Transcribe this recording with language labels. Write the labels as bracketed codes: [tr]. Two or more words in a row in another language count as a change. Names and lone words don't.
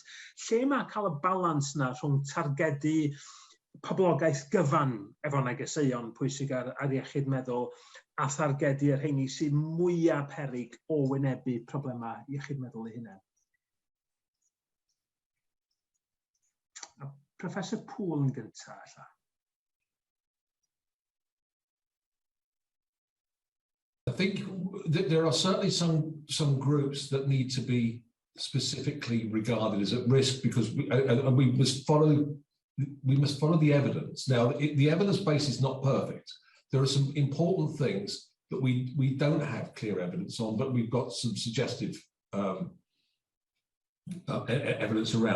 [cy] Lle mae cael y balans yna rhwng targedu poblogaeth gyfan efo negeseuon pwysig ar iechyd meddwl a thargedu yr rheini sydd mwyaf peryg o wynebu problemau iechyd meddwl eu hunain? Professor Poole yn gyntaf. [en] I think that there are certainly some groups that need to be specifically regarded as at risk because we must follow the evidence. Now, the evidence base is not perfect. There are some important things that we don't have clear evidence on, but we've got some suggestive evidence around.